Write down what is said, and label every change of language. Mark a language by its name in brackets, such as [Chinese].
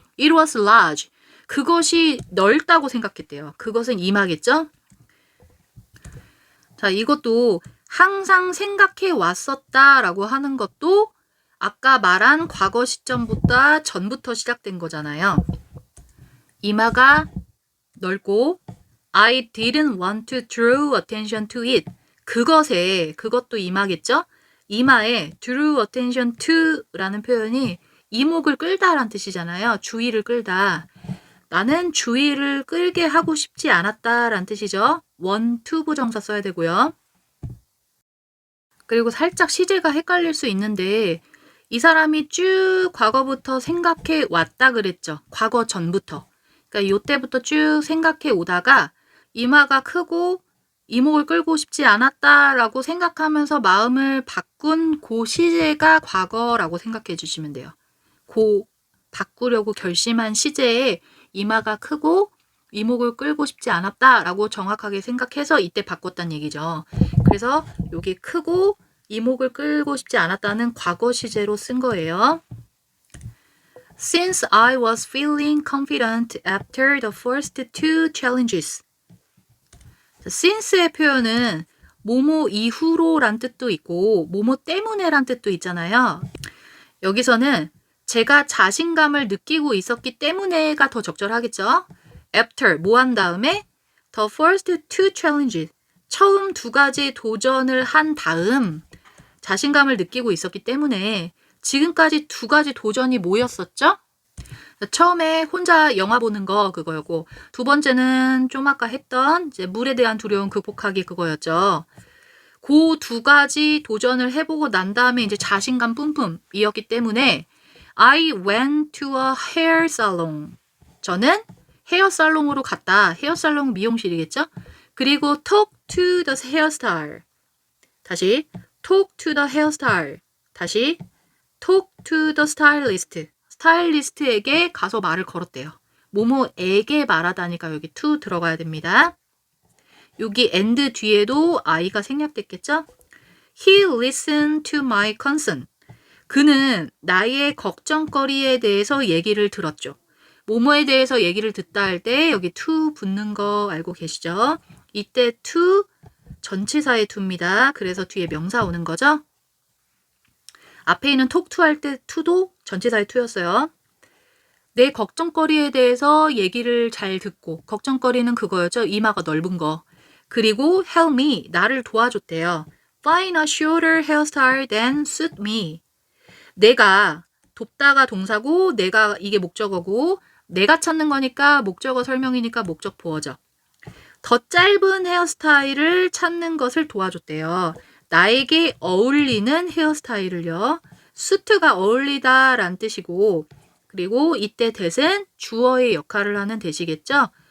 [English] It was large. [Korean] 그것이 넓다고 생각했대요. 그것은 이마겠죠? 자, 이것도 항상 생각해 왔었다라고 하는 것도 아까 말한 과거 시점보다 전부터 시작된 거잖아요. 이마가 넓고 [English] I didn't want to draw attention to it. [Korean] 그것도 이마겠죠? 이마에 [English] drew attention to [Korean] 라는 표현이 이목을 끌다라는 뜻이잖아요. 주의를 끌다. 나는 주의를 끌게 하고 싶지 않았다라는 뜻이죠. want to 부정사 써야 되고요. 그리고 살짝 시제가 헷갈릴 수 있는데 이 사람이 쭉 과거부터 생각해 왔다 그랬죠. 과거 전부터. 그러니까 이때부터 쭉 생각해 오다가 이마가 크고 이목을 끌고 싶지 않았다라고 생각하면서 마음을 바꾼 그 시제가 과거라고 생각해 주시면 돼요. 바꾸려고 결심한 시제에 이마가 크고 이목을 끌고 싶지 않았다라고 정확하게 생각해서 이때 바꿨단 얘기죠. 그래서 여기 크고 이목을 끌고 싶지 않았다는 과거 시제로 쓴 거예요. [English] Since I was feeling confident after the first two challenges. [Korean] since의 표현은 뭐뭐 이후로 란 뜻도 있고 뭐뭐 때문에 란 뜻도 있잖아요. 여기서는 제가 자신감을 느끼고 있었기 때문에가 더 적절하겠죠. After 뭐 한 다음에 [English] the first two challenges [Korean] 처음 두 가지 도전을 한 다음 자신감을 느끼고 있었기 때문에 지금까지 두 가지 도전이 뭐였었죠? 처음에 혼자 영화 보는 거 그거였고 두 번째는 좀 아까 했던 이제 물에 대한 두려움 극복하기 그거였죠. 그 두 가지 도전을 해보고 난 다음에 이제 자신감 뿜뿜이었기 때문에 [English] I went to a hair salon. [Korean] 저는 헤어살롱으로 갔다. 헤어살롱 미용실이겠죠? 그리고 [English] talk to the hairstyle. [Korean] 다시 [English] talk to the hairstyle. [Korean] 다시 [English] talk to the stylist. [Korean] 스타일리스트에게 가서 말을 걸었대요. 뭐뭐에게 말하다니까 여기 to 들어가야 됩니다. 여기 and 뒤에도 I가 생략됐겠죠? [English] He listened to my concern. [Korean] 그는 나의 걱정거리에 대해서 얘기를 들었죠. 뭐뭐에 대해서 얘기를 듣다 할 때 여기 to 붙는 거 알고 계시죠? 이때 to 전치사의 to입니다. 그래서 뒤에 명사 오는 거죠. 앞에 있는 talk to 할 때 to도 전치사의 to였어요. 내 걱정거리에 대해서 얘기를 잘 듣고 걱정거리는 그거였죠. 이마가 넓은 거. 그리고 [English] help me, [Korean] 나를 도와줬대요. [English] Find a shorter hairstyle than suit me. [Korean] 내가 돕다가 동사고 내가 이게 목적어고 내가 찾는 거니까 목적어 설명이니까 목적 보어죠. 더 짧은 헤어스타일을 찾는 것을 도와줬대요. 나에게 어울리는 헤어스타일을요. 수트가 어울리다 란 뜻이고 그리고 이때 that은 주어의 역할을 하는 that이겠죠.